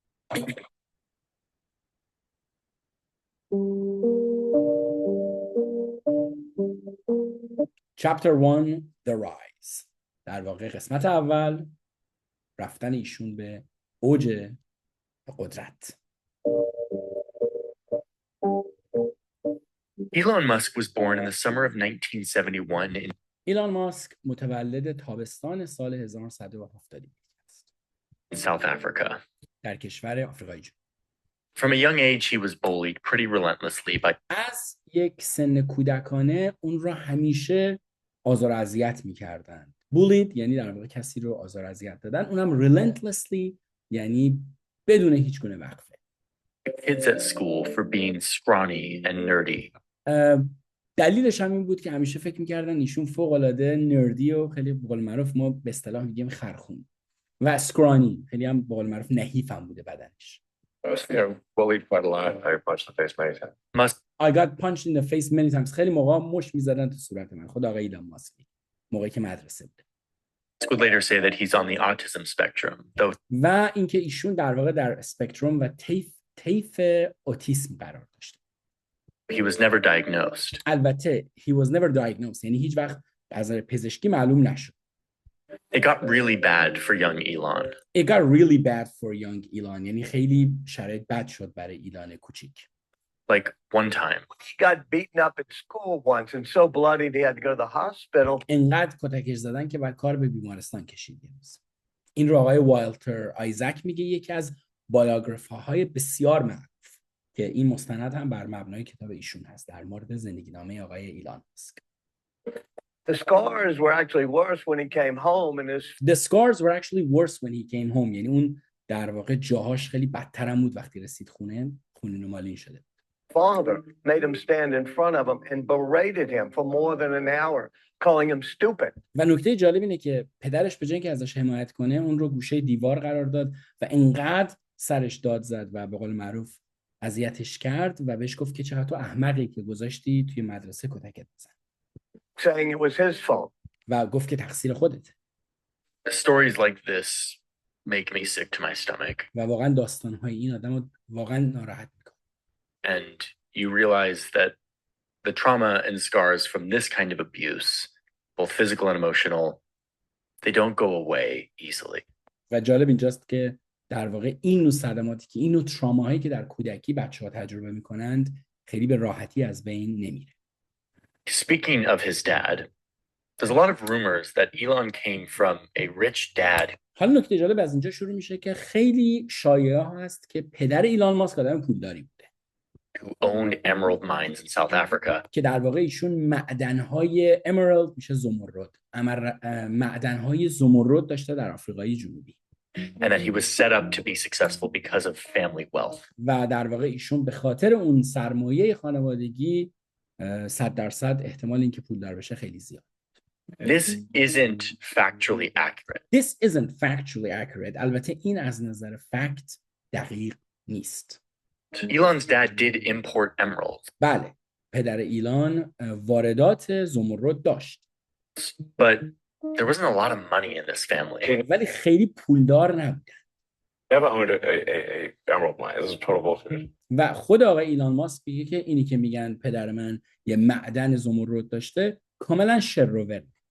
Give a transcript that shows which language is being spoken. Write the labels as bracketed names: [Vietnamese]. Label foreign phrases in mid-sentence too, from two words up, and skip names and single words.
[English] Chapter 1 The Rise. [Persian] در واقع قسمت اول رفتن ایشون به اوج قدرت. [English] Elon Musk was born in the summer of 1971 in [Persian] ایلان ماسک متولد تابستان سال 1970 است. [English] South Africa. [Persian] در کشور آفریقای جنوبی. [English] From a young age, he was bullied pretty relentlessly by [Persian] از یک سن کودکانه اون را همیشه آزار و اذیت می‌کردند. bullied یعنی در واقع کسی رو آزار و اذیت دادن، اونم relentlessly یعنی بدون هیچ گونه وقفه. [English] kids at school for being scrawny and nerdy. [Persian] دلیلش هم این بود که همیشه فکر می‌کردن ایشون فوق‌العاده نردی و خیلی به قول معروف ما به اصطلاح میگیم خرخون و اسکرانی، خیلی هم به قول معروف نحیف هم بوده بدنش. [English] I was bullied quite a lot. I punched the face many times. Musk I got punched in the face many times. [Persian] خیلی موقع مش می‌زدن تو صورت من. خود آقای ایلان ماسک موقعی که مدرسه بود. [English] would later say that he's on the autism spectrum, though [Persian] و اینکه ایشون در واقع در اسپکتروم و طیف اوتیسم قرار داشت. [English] he was never diagnosed. [Persian] البته [English] he was never diagnosed [Persian] یعنی هیچ وقت از نظر پزشکی معلوم نشد. [English] It got really bad for young Elon. It got really bad for young Elon [Persian] یعنی خیلی شرایط بد شد برای ایلان کوچیک. [English] Like one time, He got beaten up at school once and so bloodied he had to go to the hospital. [Persian] انقدر کتکش زدن که بعد کار به بیمارستان کشید. این رو آقای والتر آیزک میگه، یکی از بایوگرافی‌های بسیار معروف که این مستند هم بر مبنای کتاب ایشون هست در مورد زندگی نامه آقای ایلان ماسک. [English] The scars were actually worse when he came home and his The scars were actually worse when he came home [Persian] یعنی اون در واقع جاهاش خیلی بدتر هم بود وقتی رسید خونه، خونین و مالین شده. [English] father made him stand in front of him and berated him for more than an hour, calling him stupid. [Persian] و نکته جالب اینه که پدرش به جای اینکه ازش حمایت کنه اون رو گوشه دیوار قرار داد و انقدر سرش داد زد و به قول معروف اذیتش کرد و بهش گفت که چقدر تو احمقی که گذاشتی توی مدرسه کتکت بزن. [English] Saying it was his fault. [Persian] و گفت که تقصیر خودته. [English] stories like this make me sick to my stomach. [Persian] و واقعا داستان‌های این آدمو واقعا ناراحت می‌کنه. [English] And you realize that the trauma and scars from this kind of abuse, both physical and emotional, they don't go away easily. [Persian] و جالب اینجاست که در واقع این نوع صدماتی که این نوع تراماهایی که در کودکی بچه‌ها تجربه می‌کنند خیلی به راحتی از بین نمیره. [English] Speaking of his dad, there's a lot of rumors that Elon came from a rich dad [Persian] حالا نکته جالب از اینجا شروع میشه که خیلی شایعه هست که پدر ایلان ماسک آدم پولداری بوده [English] who owned emerald mines in South Africa. [Persian] که در واقع ایشون معدن‌های امرالد میشه زمرد، معدن‌های زمرد داشته در آفریقای جنوبی. [English] And that he was set up to be successful because of family wealth. [Persian] و در واقع ایشون به خاطر اون سرمایه خانوادگی 100% احتمال اینکه پولدار بشه خیلی زیاد. [English] This isn't factually accurate. This isn't factually accurate. [Persian] البته این از نظر فکت دقیق نیست. [English] Elon's dad did import emeralds, [Persian] بله، پدر ایلان واردات زمرد داشت. [English] but there wasn't a lot of money in this family. [Persian] ولی خیلی پولدار نبودن. [English] Never owned a emerald mine. This is total bullshit. [Persian] و خود آقای ایلان ماسک میگه که اینی که میگن پدر من یه معدن زمرد داشته کاملا شروور.